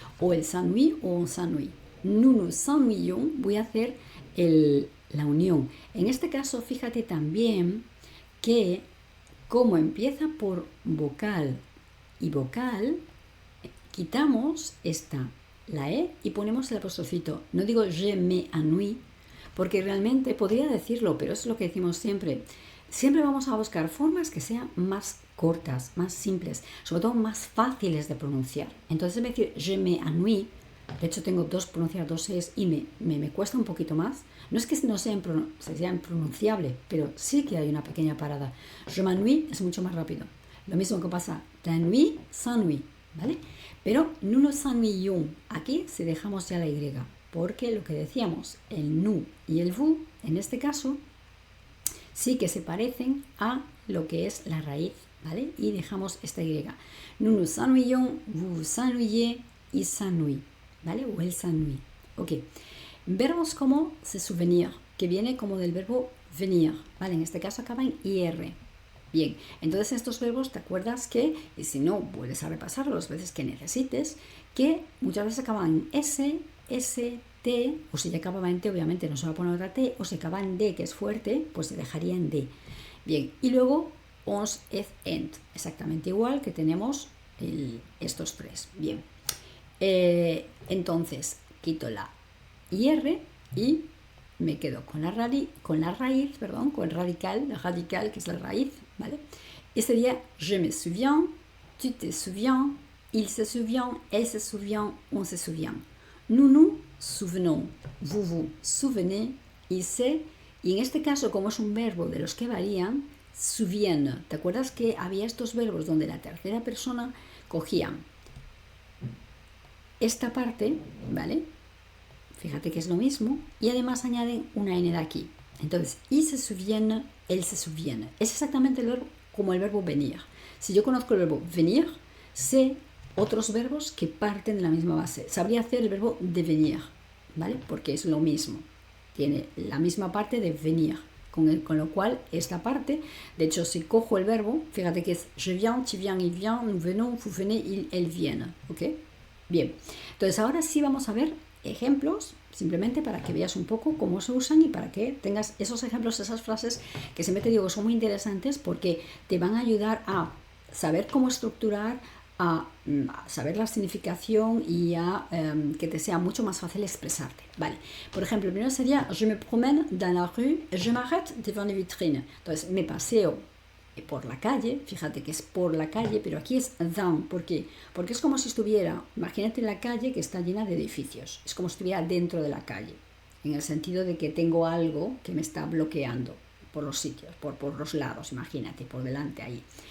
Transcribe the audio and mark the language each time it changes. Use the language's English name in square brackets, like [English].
[French] O el s'ennuie o on s'ennuie. Nous nous ennuyons, [Spanish] voy a hacer la unión. En este caso, fíjate también que como empieza por vocal y vocal, quitamos la E y ponemos el apostrofito. No digo [French] je m'ennuie, [Spanish] porque realmente podría decirlo, pero es lo que decimos siempre. Siempre vamos a buscar formas que sean más cortas, más simples, sobre todo más fáciles de pronunciar. Entonces, en vez de decir [French] je m'ennuie, [Spanish] de hecho tengo pronunciar dos es y me cuesta un poquito más. No es que no sean pronunciables, pero sí que hay una pequeña parada. [French] Je m'ennuie [Spanish] es mucho más rápido. Lo mismo que pasa, [French] t'ennuie, s'ennuie, [Spanish] ¿vale? [French] Pero nous nous ennuyons. [Spanish] Aquí si dejamos ya la Y, porque lo que decíamos, el nous y el vous, en este caso, sí que se parecen a lo que es la raíz, ¿vale? Y dejamos esta Y. [French] Nous nous ennuyons, vous vous ennuyez, il s'ennuie, ¿vale? O elle s'ennuie. Ok. [Spanish] Verbos como [French] se souvenir, [Spanish] que viene como del verbo venir, ¿vale? En este caso acaba en IR. Bien, entonces estos verbos te acuerdas que, y si no, vuelves a repasarlos las veces que necesites, que muchas veces acaban en S, S, T, o si ya acababa en T, obviamente no se va a poner otra T, o si acaba en D, que es fuerte, pues se dejaría en D. Bien, y luego ons, et, ent, exactamente igual que tenemos estos tres. Bien, entonces quito la IR y me quedo con la raíz, con el radical, la radical que es la raíz, ¿vale? Y sería [French] je me souviens, tu te souviens, il se souvient, elle se souvient, on se souvient. Nous nous souvenons, vous vous souvenez, il se, [Spanish] y en este caso como es un verbo de los que varían, souviennent. ¿Te acuerdas que había estos verbos donde la tercera persona cogía esta parte, ¿vale? Fíjate que es lo mismo y además añaden una N de aquí. [French] Entonces, ils se souviennent, elles se souviennent. [Spanish] Es exactamente el verbo como el verbo venir. Si yo conozco el verbo venir, sé otros verbos que parten de la misma base. Sabría hacer el verbo devenir, ¿vale? Porque es lo mismo. Tiene la misma parte de venir. Con lo cual, esta parte, de hecho, si cojo el verbo, fíjate que es [French] je viens, tu viens, il vient, nous venons, vous venez, ils, elles viennent. [Spanish] ¿Ok? Bien. Entonces, ahora sí vamos a ver ejemplos, simplemente para que veas un poco cómo se usan y para que tengas esos ejemplos, esas frases que siempre te digo son muy interesantes porque te van a ayudar a saber cómo estructurar, a saber la significación y a que te sea mucho más fácil expresarte. Vale, por ejemplo, el primero sería [French] je me promène dans la rue et je m'arrête devant les vitrines. [Spanish] Entonces, me paseo por la calle, fíjate que es por la calle, pero aquí es dans. ¿Por qué? Porque es como si estuviera, imagínate la calle que está llena de edificios, es como si estuviera dentro de la calle, en el sentido de que tengo algo que me está bloqueando por los sitios, por los lados, imagínate, por delante ahí.